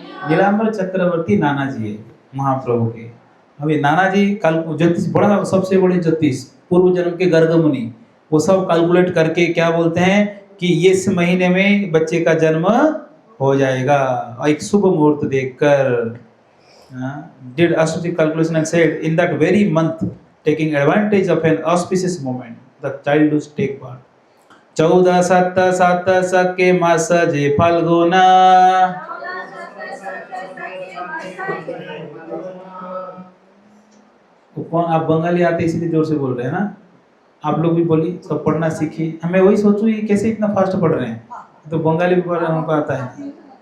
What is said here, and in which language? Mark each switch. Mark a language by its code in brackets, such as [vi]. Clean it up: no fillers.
[hi] नीलांबर चक्रवर्ती नाना जी है महाप्रभु के। अभी नाना जी ज्योतिष, बड़ा सबसे बड़े ज्योतिष, पूर्व जन्म के गर्ग मुनि, वो सब कैलकुलेट करके क्या बोलते हैं कि इस महीने में बच्चे का जन्म हो जाएगा, एक शुभ मुहूर्त देखकर। [en] did astrological calculation and said in that very month, taking advantage of an auspicious moment, the child will take part. [hi] 14 7 7 सके मास जे फाल्गुना, कौन आप बंगाली आते इसलिए जोर से बोल रहे हैं ना, आप लोग भी बोलिए, सब पढ़ना सीखिए। हमें वही सोचूं ये कैसे इतना फास्ट पढ़ रहे हैं, तो बंगाली भी पढ़ हमको आता है।